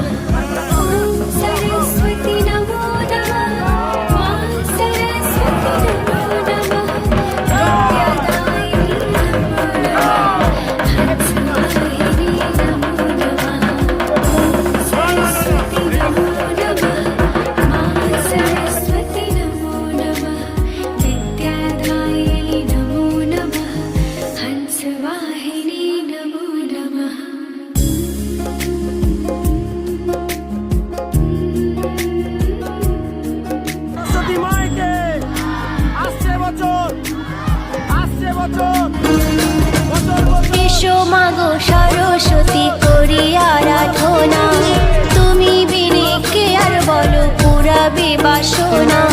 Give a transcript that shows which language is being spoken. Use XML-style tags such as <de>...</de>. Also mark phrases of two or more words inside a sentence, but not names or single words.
<sa>ॐ सरस्वती नमो नमः, मां सरस्वती नमो नमः, विद्यादायिनी नमो नमः, हंसवाहिनी नमो नमः। ॐ सरस्वती नमो नमः, मां सरस्वती नमो नमः, विद्यादायिनी नमो नमः, हंसवाहिनी नमो नमः।</sa> <bn>সরস্বতী মাইকে আসছে বছর, আসছে বছর, বছর বছর। এসো মাগো সরস্বতী করি আরাধনা, তুমি বিনে কে আর বলো পুরাবে বাসনা।</bn>